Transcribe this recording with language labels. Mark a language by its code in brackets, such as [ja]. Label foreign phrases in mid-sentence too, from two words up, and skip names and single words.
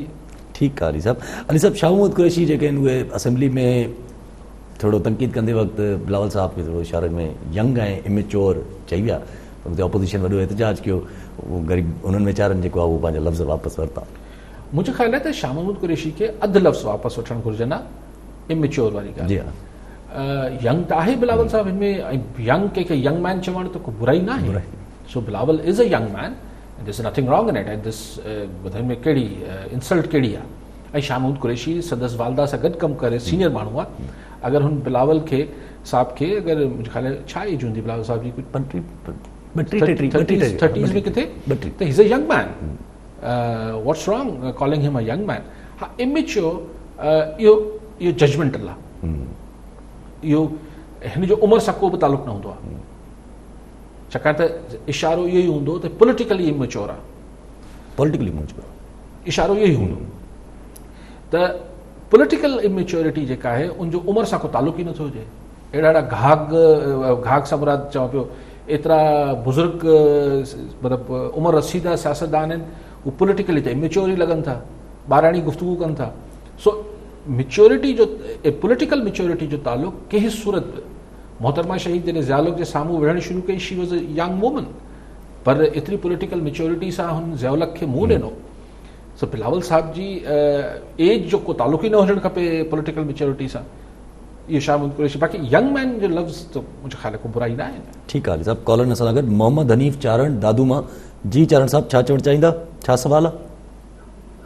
[sd] ठीकु आहे अली साहब शाह महमूद कुरैशी जेके आहिनि उहे असेंबली में थोरो तनक़ीद कंदे वक़्तु बिलावल साहब खे थोरो इशारे में यंग ऐं इमेच्योर चई विया हुते ऑपोज़िशन वॾो एहतजाज कयो उहो ग़रीब उन्हनि वीचारनि जेको आहे उहो पंहिंजा लफ़्ज़ वापसि वरिता मुंहिंजो ख़्यालु आहे त शाह महमूद कुरैशी खे अधु लफ़्ज़ वापसि वठणु घुरिजनि आहे इमेच्योर वारी ॻाल्हि जी हा यंग त आहे बिलावल साहब हिन में ऐं यंग कंहिंखे [en] young man [sd] चवणु त को बुराई न आहे सो बिलावल [en] is a young man this nothing wrong in it and this [sd] ॿुधाइण में कहिड़ी इंसल्ट कहिड़ी आहे ऐं शाह महमूद कुरैशी संदसि वालदा सां गॾु कमु करे सीनियर माण्हू आहे अगरि हुन बिलावल खे साहब खे अगरि मुंहिंजे ख़्याल छा एज हूंदी बिलावल साहब जी कुझु 30s में किथे त [en] is a young man what's wrong calling him a young man [sd] हा इमेच्योर इहो जजमेंटल आहे इहो हिन जो उमिरि सां को बि तालुक़ु न हूंदो आहे छाकाणि त इशारो इहो ई हूंदो त [en] politically immature [sd] आहे इशारो इहो ई हूंदो त [en] political immaturity [sd] जेका आहे उनजो उमिरि सां को तालुक़ु ई नथो हुजे अहिड़ा घाघ सां मुराद चवां पियो एतिरा बुज़ुर्ग मतिलबु उमिरि रसीदा सियासतदान आहिनि हू पॉलिटिकली त इमेच्योर ई लॻनि था ॿाराणी गुफ़्तगू कनि था सो मेच्योरिटी जो [en] political maturity [sd] जो ताल्लुक़ कंहिं सूरत मोहतरमा शहीद जॾहिं ज़ियाउल जे साम्हूं विढ़णु शुरू कई [en] she was a young woman [sd] पर एतिरी [en] political maturity [sd] सां हुन ज़ियाउल खे मुंहुं ॾिनो सो बिलावल साहब जी एज जो को ताल्लुक़ ई न हुजणु खपे [en] political maturity [sd] सां इहो शाह महमूद कुरैशी बाक़ी [en] young man [sd] जो लफ़्ज़ त मुंहिंजे ख़्याल को बुराई न आहे ठीकु आहे साहब कॉलर सां गॾु मोहम्मद हनीफ़ चारण दादूमा जी चारण साहब छा चवणु चाहींदा छा सवाल आहे